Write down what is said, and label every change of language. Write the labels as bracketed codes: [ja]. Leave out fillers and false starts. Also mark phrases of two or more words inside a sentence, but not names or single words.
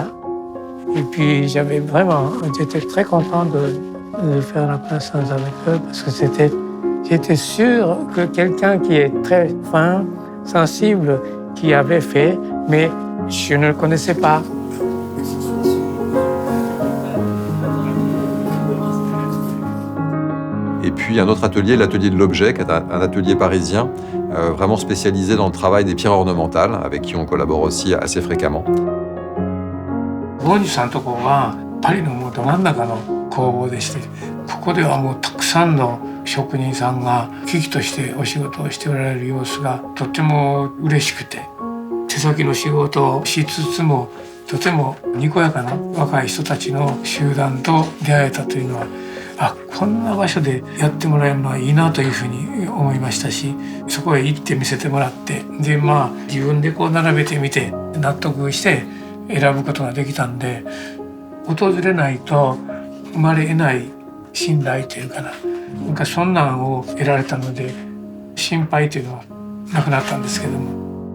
[fr] Et puis j'étais très content de faire la connaissance avec eux parce que j'étais sûr que quelqu'un qui est très fin, sensible, qui avait fait, mais je ne le connaissais pas. Et puis un autre atelier, l'atelier de l'objet, qui est un atelier parisien, vraiment spécialisé dans le travail des pierres ornementales, avec qui on collabore aussi assez fréquemment. [ja] ゴンジさんのところはパリのもうど真ん中の工房でして、ここではもうたくさんの職人さんが喜々としてお仕事をしておられる様子がとっても嬉しくて、手先の仕事をしつつもとてもにこやかな若い人たちの集団と出会えたというのは、こんな場所でやってもらえるのはいいなというふうに思いましたし、そこへ行って見せてもらって、で自分で並べてみて納得して選ぶことができたんで、訪れないと生まれ得ない信頼というかな、そんなんを得られたので心配というのはなくなったんですけども、